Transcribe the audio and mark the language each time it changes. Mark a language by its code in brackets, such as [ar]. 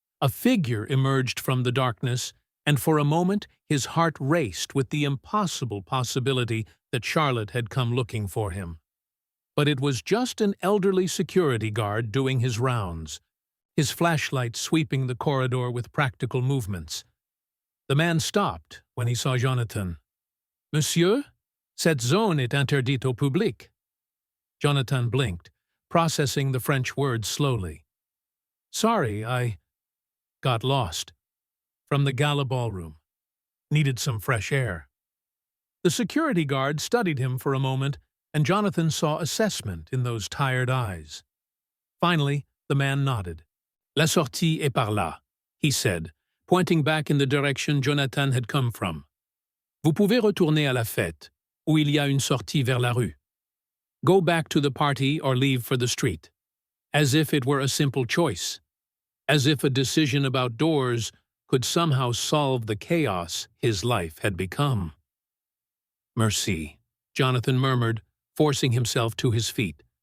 [en] A figure emerged from the darkness, and for a moment his heart raced with the impossible possibility that Charlotte had come looking for him. But it was just an elderly security guard doing his rounds, his flashlight sweeping the corridor with practical movements. The man stopped when he saw Jonathan. [fr] "Monsieur, cette zone est interdite au public." [en] Jonathan blinked, processing the French words slowly. "Sorry, I got lost. From the gala ballroom. Needed some fresh air." The security guard studied him for a moment, and Jonathan saw assessment in those tired eyes. Finally, the man nodded. [fr] "La sortie est par là," [en] he said, pointing back in the direction Jonathan had come from. [fr] "Vous pouvez retourner à la fête, où il y a une sortie vers la rue. [en] Go back to the party or leave for the street." As if it were a simple choice. As if a decision about doors could somehow solve the chaos his life had become. "Merci," Jonathan murmured, forcing himself to his feet.